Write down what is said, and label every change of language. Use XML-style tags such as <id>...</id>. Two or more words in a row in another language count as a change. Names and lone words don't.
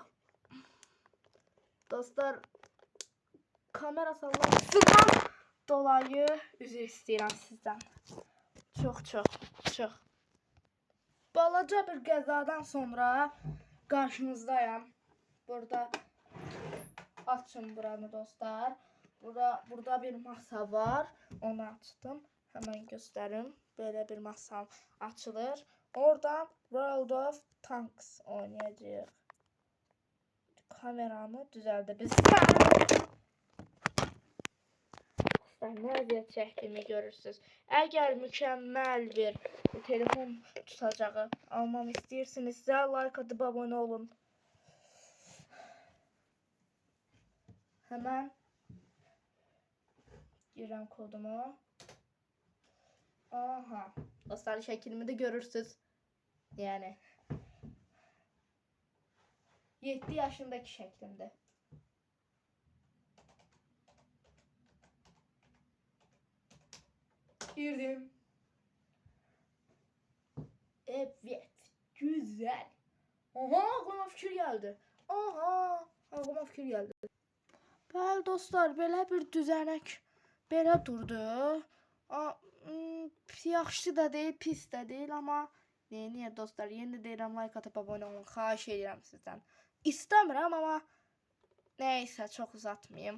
<az>Dostlar, kamera sallanmasından dolayı üzr istəyirəm sizdən. Çox. Balaca bir qəzadan sonra qarşınızdayım. Burada açın buranı dostlar. Burada bir masa var. Onu açdım.</az> <tr>Hemen gösterim. Böyle bir masam açılır.</tr> <az>Oradan World of Tanks oynayacağıq. Kameramı düzəldə nə vəziyyət çəkdiyimi görürsünüz. Əgər mükəmməl bir telefon tutacağı almamı istəyirsinizsə, like atıb abunə olun. Hemen girəm kodumu. Aha. Dostlar, şəklimi də görürsünüz. Yəni 7 yaşındaki şəklimdir. Girdim.</az> <tr>Evet. Güzel. Aha, aklıma fikir geldi.</tr> <az>Bəli dostlar, belə bir düzənək belə durdu. Yaxşı da deyil, pis də deyil, amma niyə dostlar, yenə deyirəm, like atıb abunə olun, xahiş edirəm sizdən. İstəmirəm, amma nəysə, çox uzatmayayım.</az>